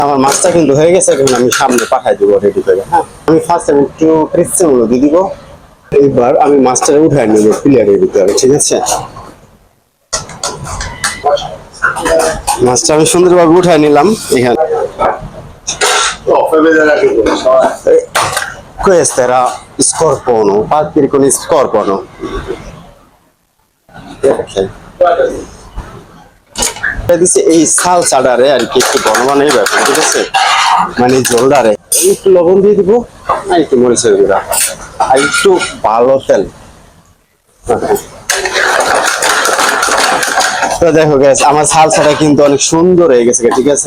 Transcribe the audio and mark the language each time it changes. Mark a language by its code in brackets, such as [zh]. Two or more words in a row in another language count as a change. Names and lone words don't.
[bn] আমার মাছটা কিন্তু হয়ে গেছে, এখন আমি সামনে পাঠাই দেবো রেডি করে। হ্যাঁ, আমি ফার্স্ট একটু ক্রিস্টালগুলো দিয়ে দিব। এইবার আমি মাছটা উঠাই নেব প্লেয়ারের ভিতরে, ঠিক আছে? মাছটা আমি সুন্দরভাবে উঠাই নিলাম এখানে। [it] Questo era scorpono, partire con il scorpono. Ok. [bn] দিচ্ছে এই সালসাটারে আর কি একটু ঘন বানাই ব্যাপার, ঠিক আছে? মানে ঝোলটারে একটু লবণ দিয়ে দিব, আর একটু মরিচের গুঁড়া, আর একটু ভালো তেল। তো দেখো গ্যাস, আমার সালসাটা কিন্তু অনেক সুন্দর হয়ে গেছে, ঠিক আছে?